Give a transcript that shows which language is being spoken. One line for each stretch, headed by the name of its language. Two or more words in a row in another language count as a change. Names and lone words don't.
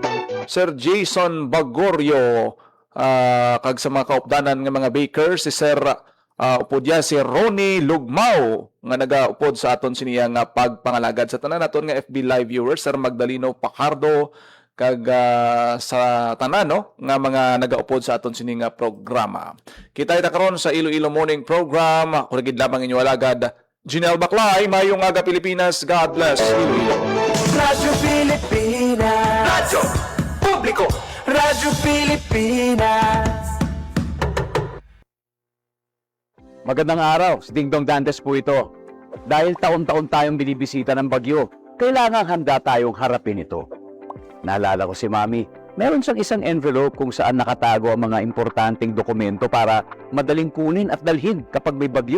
Hiligaynon: Sir Jason Bagorio kag sa mga kaupdanan nga mga bakers, si Sir upod ya si Ronnie Lugmao nga nagaupod sa aton siniya nga pagpangalagad sa tanan naton nga
English: FB live viewers,
Hiligaynon: Sir Magdaleno Pacardo kag sa tanan no nga mga nagaupod sa aton sini nga programa. Kita ita karon sa Iloilo Morning Program. Ako gid lamang inyo alagad Jinel Baclay, mayong aga Pilipinas.
English: God bless Iloilo.
Filipino: Radyo Pilipinas. Radyo Publiko. Radyo Pilipinas. Magandang araw, si Ding Dong Dantes po ito. Dahil taon-taon tayong binibisita ng bagyo, kailangan handa tayong harapin ito. Naalala ko si Mami, Meron siyang isang envelope kung saan nakatago ang mga importanteng dokumento para madaling kunin at dalhin kapag may bagyo.